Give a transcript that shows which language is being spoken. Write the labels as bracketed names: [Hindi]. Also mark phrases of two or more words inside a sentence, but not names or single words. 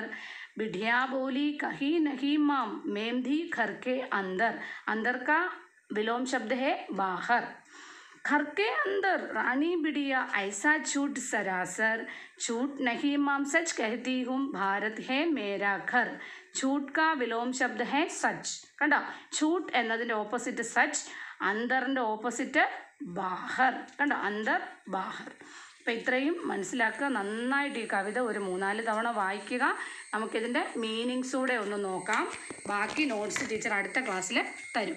[Hindi] बिटिया बोली, कहीं नहीं माम, मैं थी घर के अंदर. अंदर का विलोम शब्द है बाहर. घर के अंदर. रानी बिटिया, ऐसा झूठ सरासर. झूठ नहीं माम, सच कहती हूँ, भारत है मेरा घर. झूठ का विलोम शब्द है सच. [Malayalam] കണ്ടോ, झूठ എന്നതിൻ്റെ ഓപ്പോസിറ്റ് സച്ച്, അന്തറിൻ്റെ ഓപ്പോസിറ്റ് ബാഹർ. കണ്ടോ, [Hindi] अंदर बाहर. [Malayalam] അപ്പോൾ ഇത്രയും മനസ്സിലാക്കുക. നന്നായിട്ട് ഈ കവിത ഒരു 3-4 തവണ വായിക്കുക. നമുക്കിതിൻ്റെ മീനിങ്സ് കൂടെ ഒന്ന് നോക്കാം. ബാക്കി [English] notes teacher [Malayalam] അടുത്ത ക്ലാസ്സിൽ തരും.